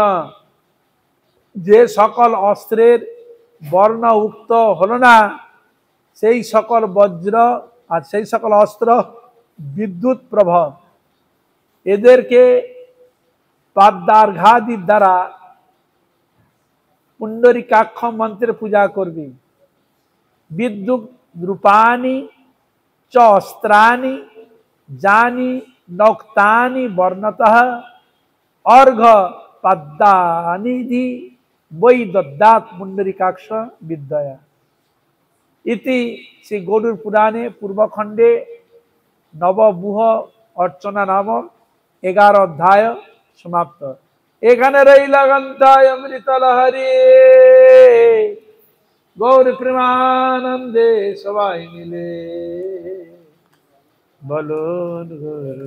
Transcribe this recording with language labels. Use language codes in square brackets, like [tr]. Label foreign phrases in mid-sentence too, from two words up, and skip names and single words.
[bn] যে সকল অস্ত্রের বর্ণ উক্ত হলো না, সেই সকল বজ্র আর সেই সকল অস্ত্র বিদ্যুৎ প্রভ। এদেরকে পাদ্যার্ঘাদির দ্বারা পুণ্ডরিকাক্ষ মন্ত্রে পূজা করবি। [sa] বিদ্যুৎ রূপানি চ অস্ত্রানি যানি নক্তানি বর্ণতঃ অর্ঘ পদ্মানিধি বৈ দদ্যাৎ পুণ্ডরিকাক্ষ বিদ্যয়া। ইতি শ্রী গরুড় পুরাণে পূর্বখণ্ডে নববুহ অর্চনা [bn] নামক 11 অধ্যায় সমাপ্ত। এখানে রইল গন্ধায় অমৃত লহরী, গৌর প্রেমানন্দে সবাই মিলে বলুন গুরু।